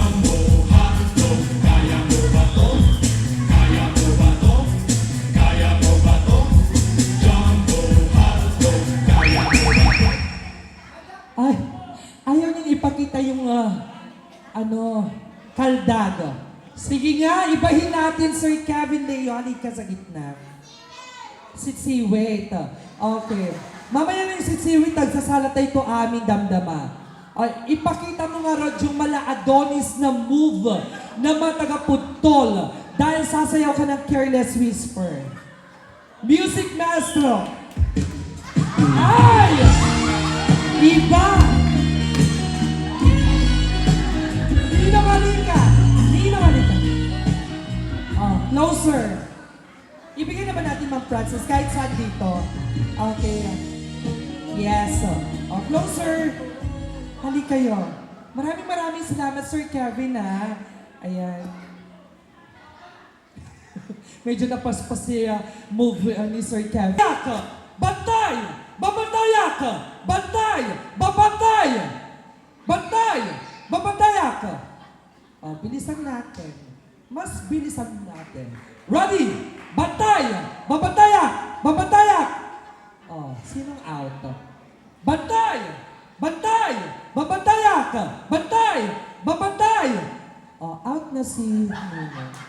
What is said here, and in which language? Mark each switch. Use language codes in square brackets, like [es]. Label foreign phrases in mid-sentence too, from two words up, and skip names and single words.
[tl] Ay, ayaw niyang ipakita yung, kaldag. Sige nga, ibahin natin, Sir Kevin Leo. Halika ka sa gitna. Sitsiwit. Okay. Mamaya na yung sitsiwit, nagsasalatay ko aming damdama. Ipakita mo nga, Rod, yung mala-Adonis na move na matagaputol dahil sasayaw ka ng Careless Whisper. [en] Music Maestro. Ay! [tl] Iba! Nino Malika! Closer. Ibigay na ba natin, Ma'am Frances, kahit saan dito? [en] Okay. Yes. Closer. [tl] Halik kayo. Maraming salamat, Sir Kevin, ha. Ayan. Medyo napaspas si move ni Sir Kevin. Bantay! Babatayak! Bantay! Babantay! Bantay! Babatayak! Bilisan natin. Mas bilisan natin. Ready! Bantay! Babatayak! Babatayak! Sinong out? Bantay! Bantay! Babatayak! Bantay! Babantay! Out na si Nino.